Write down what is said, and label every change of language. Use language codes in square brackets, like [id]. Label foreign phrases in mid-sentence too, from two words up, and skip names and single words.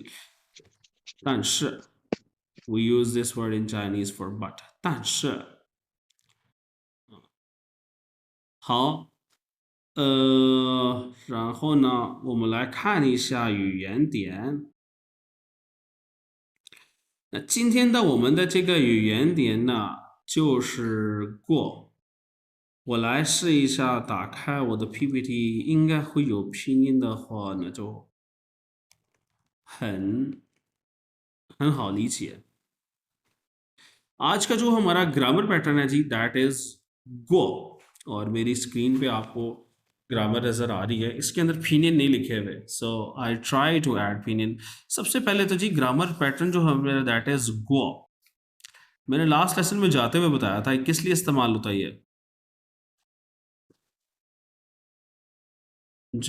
[zh] 但是 [en] we use this word in Chinese for but [zh] 但是好，然后呢，我们来看一下语言点。那今天的我们的这个语言点呢，就是过。我来试一下，打开我的 PPT， 应该会有拼音的话呢，就很好理解。 [ur] آج کا جو ہمارا [en] grammar pattern [ur] ہے جی, [en] that is guo, [ur] اور میری اسکرین پہ آپ کو گرامر نظر آ رہی ہے، اس کے اندر فنیین نہیں لکھے ہوئے, [en] so I try to add pinyin. [ur] سب سے پہلے تو جی [en] grammar pattern [ur] جو ہے میرا [en] that is guo. [ur] मैंने [en] last lesson [ur] میں جاتے ہوئے بتایا تھا کس لیے استعمال ہوتا ہے یہ جی.